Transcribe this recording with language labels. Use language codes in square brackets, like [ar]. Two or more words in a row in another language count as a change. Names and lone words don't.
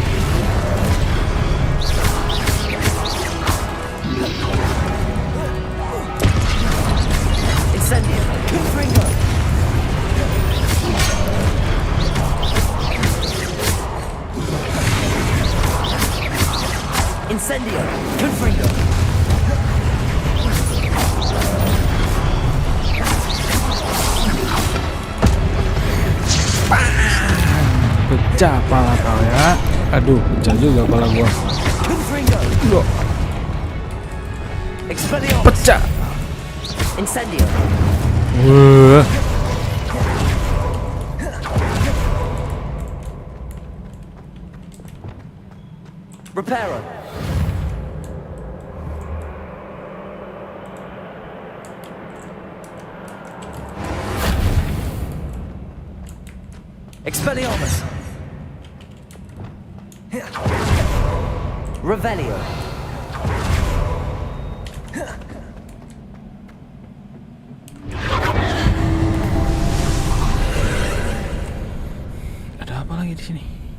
[id] Incendio. Confringo. Incendio. Confringo. Pecah pala kau ya. Aduh, pecah juga pala gua. Confringo. Loh. Expelliarmus. Pecah. Incendio. Wah. Reparo. Expelliarmus. Revelio. Ada apa lagi di sini?